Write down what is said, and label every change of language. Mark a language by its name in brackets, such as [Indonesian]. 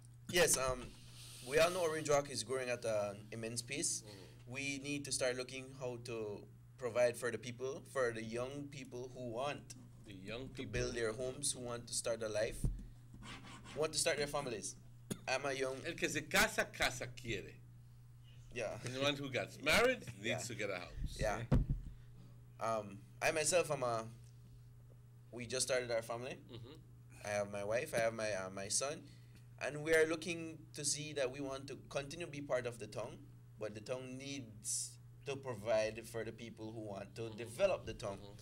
[English] Yes, we all know Orange Walk is growing at an immense pace. We need to start looking how to provide for the people, for the young people who want to build their homes, who want to start a life, who want to start their families. I'm a young... [Spanish] El que se casa, casa quiere. [English] Yeah. And the one who gets married needs to get a house. Yeah. I myself we just started our family. I have my wife, I have my son, and we are looking to see that we want to continue to be part of the town, but the town needs to provide for the people who want to develop the town.